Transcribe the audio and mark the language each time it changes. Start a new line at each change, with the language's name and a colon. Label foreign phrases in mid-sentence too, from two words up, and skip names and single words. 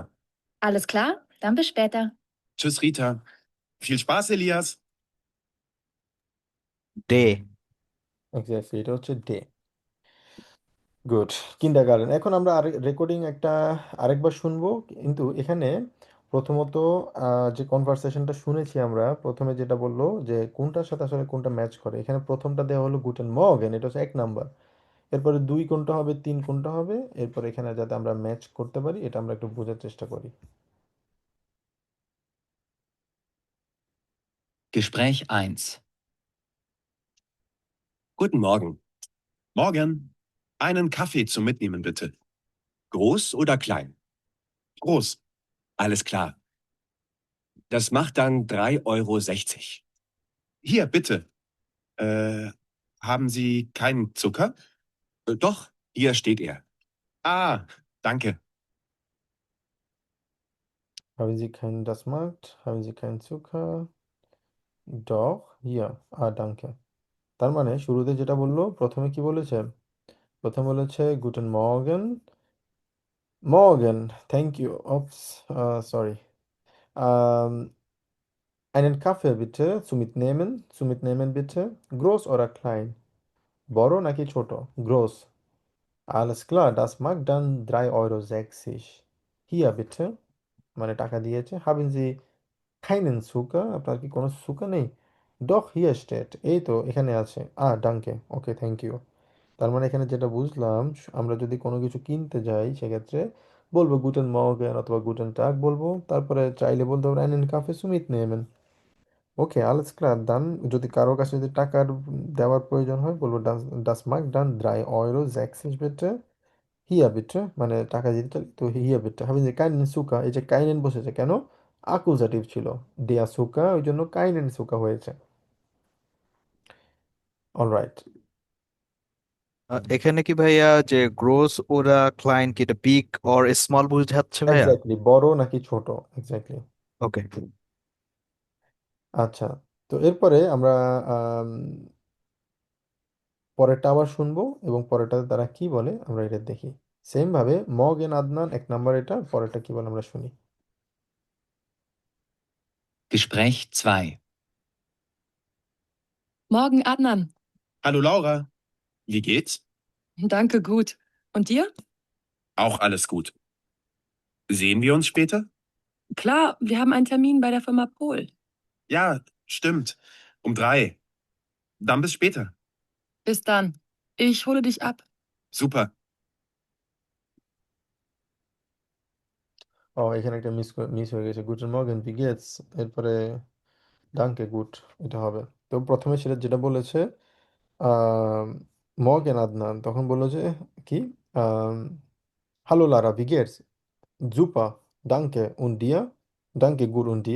German: Alles klar? Dann bis später. Tschüss Rita. Viel Spaß, Elias.
Bangla: ডে এক্স্যাক্টলি, এটা হচ্ছে ডে। গুড, কিন্ডারগার্টেন। এখন আমরা রেকর্ডিং একটা আরেকবার শুনবো, কিন্তু এখানে প্রথমত যে কনভারসেশনটা শুনেছি আমরা, প্রথমে যেটা বললো যে কোনটার সাথে আসলে কোনটা ম্যাচ করে। এখানে প্রথমটা দেওয়া হলো গুটেন মর্গেন, এটা হচ্ছে 1 নাম্বার। এরপরে 2 কোনটা হবে, 3 কোনটা হবে, এরপর এখানে যাতে আমরা ম্যাচ করতে পারি এটা আমরা একটু বোঝার চেষ্টা করি।
German: Gespräch 1. Guten Morgen. Morgen. Einen Kaffee zum Mitnehmen bitte. Groß oder klein? Groß. Alles klar. Das macht dann 3,60 € Hier, bitte. Äh, haben Sie keinen Zucker? Doch, hier steht er. Ah, danke. Haben Sie keinen das Markt? Haben Sie keinen Zucker? Doch, hier. danke.
Bangla: তার মানে শুরুতে যেটা বললো, প্রথমে কি বলেছে? প্রথমে বলেছে
German: Guten Morgen. Morgen,
English: thank you. Oops, sorry.
German: Einen Kaffee bitte, zu mitnehmen bitte. Groß oder klein?
Bangla: বড় নাকি ছোট?
German: Groß. Alles klar, das mag dann 3,60 €. Hier bitte,
Bangla: মানে টাকা দিয়েছে।
German: Haben Sie keinen Zucker?
Bangla: আপনার কি কোনো সুগার নেই?
German: Doch, hier steht.
Bangla: এই তো এখানে আছে। danke.
English: okay, thank you.
Bangla: তার মানে এখানে যেটা বুঝলাম, আমরা যদি কোনো কিছু কিনতে যাই সেক্ষেত্রে বলবো
German: Guten Morgen
Bangla: অথবা
German: Guten Tag
Bangla: বলবো, তারপরে চাইলে বলতে পারবো
German: einen Kaffee zu mitnehmen.
Bangla: ওকে,
German: alles klar, dann
Bangla: যদি কারোর কাছে যদি টাকার দেওয়ার প্রয়োজন হয় বলবো
German: das mag dann 3,60 € bitte. Hier bitte,
Bangla: মানে টাকা দিতে চাই তো
German: hier bitte. Haben Sie keinen Zucker?
Bangla: এই যে keinen বসেছে কেন? অ্যাকুজাটিভ ছিল।
German: der Zucker,
Bangla: ওই জন্য
German: keinen Zucker
Bangla: হয়েছে। অলরাইট। এখানে কি ভাইয়া যে গ্রোস ওরা ক্লায়েন্ট কি এটা
English: big or small
Bangla: বুঝাচ্ছে ভাইয়া? এক্স্যাক্টলি, বড় নাকি ছোট, এক্স্যাক্টলি। ওকে। আচ্ছা, তো এরপরে আমরা আম, পরেরটা আবার শুনবো এবং পরেরটাতে তারা কি বলে আমরা এটা দেখি। সেম ভাবে মর্গেন আদনান 1 নাম্বার, এটা পরেরটা কি বলে আমরা শুনি।
German: Gespräch 2. Morgen, Adnan. Hallo Laura. Wie geht's? Danke, gut. Und dir? Auch alles gut. Sehen wir uns später? Klar, wir haben einen Termin bei der Firma Pohl. Ja, stimmt. Um 3. Dann bis später. Bis dann. Ich hole dich ab. Super.
Bangla: এখানে একটা মিস হয়ে গেছে,
German: Guten Morgen wie geht's,
Bangla: এরপরে
German: Danke gut,
Bangla: এটা হবে। তো প্রথমে সেটা যেটা বলেছে মর্গেন আদনান, তখন বললো যে কি
German: Hallo Laura wie geht's, Super, Danke und dir, Danke gut und dir,
Bangla: ডাঙ্কে গুড উন ডিয়া।